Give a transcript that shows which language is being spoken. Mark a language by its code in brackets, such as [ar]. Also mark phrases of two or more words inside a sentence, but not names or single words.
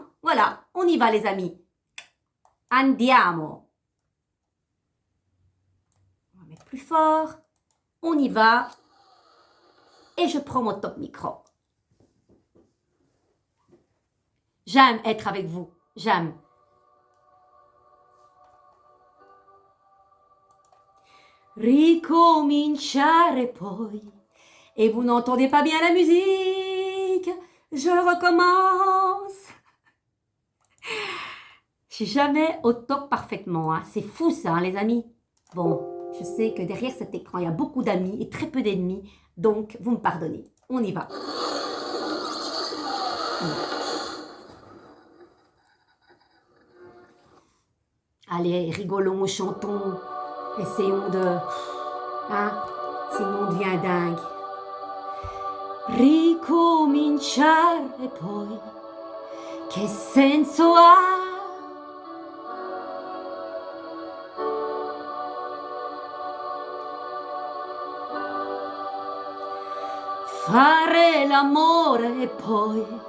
[fr] Voilà, on y va les amis. Andiamo. On va mettre plus fort. On y va. Et je prends mon top micro. J'aime être avec vous. J'aime. [it] Ricominciare poi. [fr] Et vous n'entendez pas bien la musique. Je recommence. Je suis jamais au top parfaitement. Hein. C'est fou ça, hein, les amis. Bon, je sais que derrière cet écran, il y a beaucoup d'amis et très peu d'ennemis. Donc, vous me pardonnez. On y va. Allez, rigolons, chantons. Essayons de... Hein? Sinon, on devient dingue. [it] Ricominciare poi. Che senso ha? Fare l'amore e poi